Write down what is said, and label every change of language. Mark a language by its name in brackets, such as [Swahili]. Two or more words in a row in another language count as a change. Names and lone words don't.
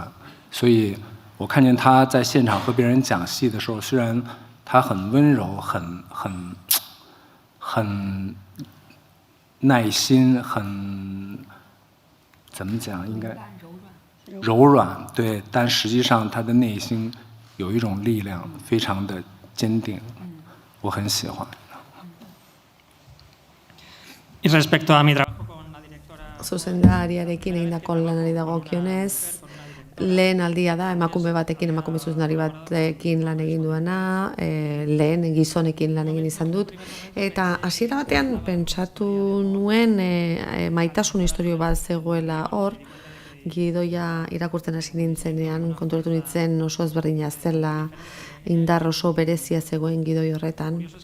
[Chinese] 所以我看见他在现场和别人讲戏的时候，虽然他很温柔，很耐心，怎么讲？应该柔软，对，但实际上他的内心有一种力量，非常的坚定，我很喜欢。 [Spanish] y respecto a mi trabajo con la directora [Basque] Zuzendariarekin egindako lanari dagokionez, lehen aldia da emakume batekin, emakume zuzendari batekin lan egin duena, lehen gizonekin lan egin izan dut, eta hasiera batean pentsatu nuen maitasun istorio bat zegoela hor, gidoia irakurtzen hasi nintzenean, konturatu nintzen oso ezberdina zela, indar oso berezia zegoen gidoi horretan.